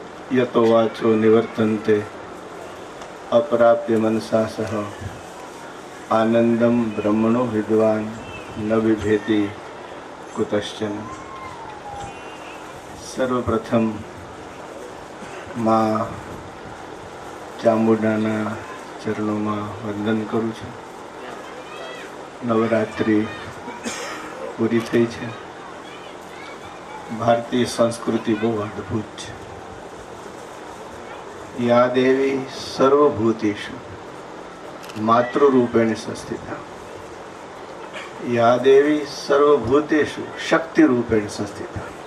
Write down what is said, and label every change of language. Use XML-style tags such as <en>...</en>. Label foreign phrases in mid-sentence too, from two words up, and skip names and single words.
<sa>यतो वाचो निवर्तन्ते अप्राप्य मनसा सह आनंदम ब्रह्मणो विद्वान न विभेति कुतश्चन।</sa> <gu>સર્વપ્રથમ માં ચામુંડાના ચરણોમાં વંદન કરું છું. નવરાત્રિ પૂરી થઈ છે. ભારતીય સંસ્કૃતિ બહુ અદ્ભુત છે.</gu> <sa>યા દેવી સર્વભૂતેષુ માતૃરૂપેણ સંસ્થિતા, યા દેવી સર્વભૂતેષુ શક્તિરૂપેણ સંસ્થિતા.</sa>